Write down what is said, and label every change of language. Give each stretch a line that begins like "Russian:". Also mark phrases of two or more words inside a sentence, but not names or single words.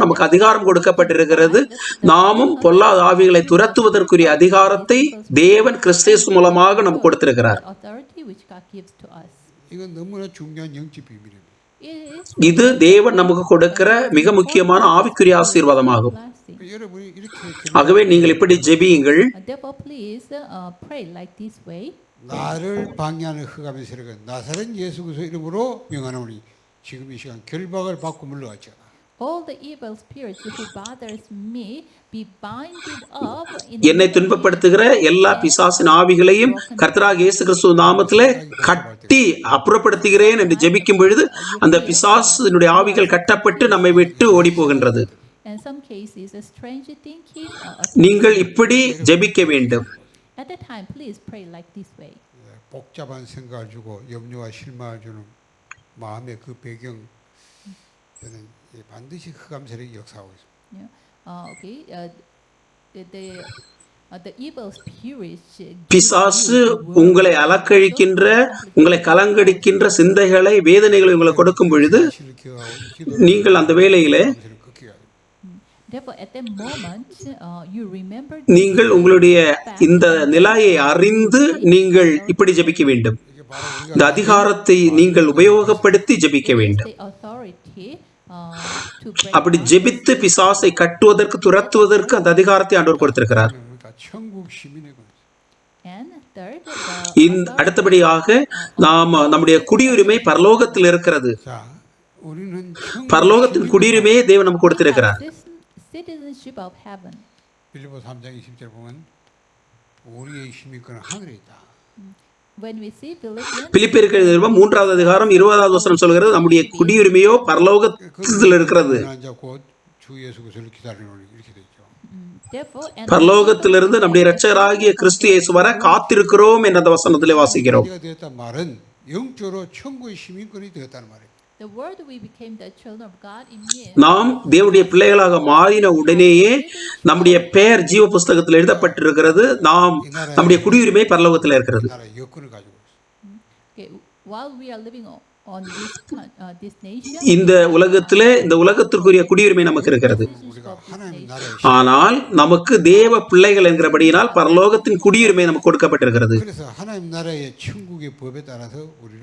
Tamil: நமக்கு அதிகாரம் கொடுக்கப்பட்டிருக்கிறது. நாமும் பொல்லாத ஆவிகளை துரத்துவதற்குரிய அதிகாரத்தை தேவன் கிறிஸ்து இயேசு மூலமாக நமக்கு கொடுத்திருக்கிறார். இது தேவன் நமக்கு கொடுக்கிற மிக முக்கியமான ஆவிக்குரிய ஆசீர்வாதமாகும். ஆகவே நீங்கள் இப்படி ஜெபியுங்கள்.
Korean: 나를 방해하는 흑암의 세력은 나사렛 예수 그리스도 이름으로 명하노니 지금 이 시간 결박을 받고 물러가지어다.
English: all the evil spirits who bothers me be binded up in
Tamil: என்னை
English: liberty
Tamil: துன்பப்படுத்துகிற எல்லா
English: and
Tamil: பிசாசின் ஆவிகளையும்
English: broken
Tamil: கர்த்தராகிய இயேசு கிறிஸ்துவ நாமத்திலே கட்டி அப்புறப்படுத்துகிறேன் என்று ஜெபிக்கும் பொழுது அந்த பிசாசினுடைய ஆவிகள் கட்டப்பட்டு நம்மை விட்டு ஓடி போகின்றது.
English: and some cases a strange thinking
Tamil: நீங்கள் இப்படி ஜெபிக்க வேண்டும்.
English: at that time please pray like this way.
Korean: 복잡한 생각을 주고 염려와 실망을 주는 마음의 그 배경 저는 반드시 흑암 세력이 역사하고 있습니다.
English: Okay, the evil spirits
Tamil: பிசாசு உங்களை அலக்கழிக்கின்ற, உங்களை கலங்கடிக்கின்ற சிந்தைகளை, வேதனைகளை உங்களுக்கு கொடுக்கும் பொழுது
Korean: 사실을 기억하고 이 기도를
Tamil: நீங்கள் அந்த வேளையிலே
Korean: 흑암 세력을 꺾여야 됩니다.
English: therefore at that moment you remember
Tamil: நீங்கள் உங்களுடைய இந்த நிலையை அறிந்து நீங்கள் இப்படி ஜெபிக்க வேண்டும்.
Korean: 이게 바로 우리가
Tamil: இந்த அதிகாரத்தை நீங்கள் உபயோகப்படுத்தி ஜெபிக்க வேண்டும்.
English: the authority to break
Tamil: அப்படி ஜெபித்து பிசாசை கட்டுவதற்கு, துரத்துவதற்கு அந்த அதிகாரத்தை ஆண்டவர் கொடுத்திருக்கிறார்.
Korean: 그러니까 천국 시민의 것.
English: and third
Tamil: அடுத்தபடியாக நாம் நம்முடைய குடியுரிமை பரலோகத்தில் இருக்கிறது.
Korean: 자, 우리는 천국
Tamil: பரலோகத்தின் குடியுரிமையை தேவன் நமக்கு கொடுத்திருக்கிறார்.
English: citizenship of heaven.
Korean: 빌립보 3장 20절 보면 우리의 시민권은 하늘에 있다.
English: When we see Philippians
Tamil: பிலிப்பியருக்கு எழுதிய நிருபம் 3வது அதிகாரம் 20வது வசனம் சொல்கிறது, நம்முடைய குடியுரிமையோ பரலோகத்தில் இருக்கிறது.
Korean: 앉아 곧주 예수 그리스도를 기다리노니 이렇게 돼 있죠.
English: therefore and
Tamil: பரலோகத்திலிருந்து நம்முடைய இரட்சகராகிய கிறிஸ்து இயேசு வர காத்திருக்கிறோம் என்ற அந்த வசனத்திலே வாசிக்கிறோம்.
Korean: 우리가 되었단 말은 영적으로 천국의 시민권이 되었다는 말이에요.
English: the word we became the children of God in me
Tamil: நாம் தேவனுடைய பிள்ளைகளாக மாறின உடனேயே நம்முடைய பெயர் ஜீவ புஸ்தகத்தில் எழுதப்பட்டிருக்கிறது. நாம் நம்முடைய குடியுரிமை பரலோகத்தில் இருக்கிறது.
Korean: 나라 여권을 가지고 있어요.
English: okay, while we are living on this nation
Tamil: இந்த உலகத்திலே இந்த உலகத்திற்குரிய குடியுரிமை நமக்கு இருக்கிறது.
Korean: 우리가 하나님 나라의
Tamil: ஆனால் நமக்கு தேவ பிள்ளைகள் என்கிறபடியினால் பரலோகத்தின் குடியுரிமை நமக்கு கொடுக்கப்பட்டிருக்கிறது.
Korean: 그래서 하나님 나라의 천국의 법에 따라서 우리를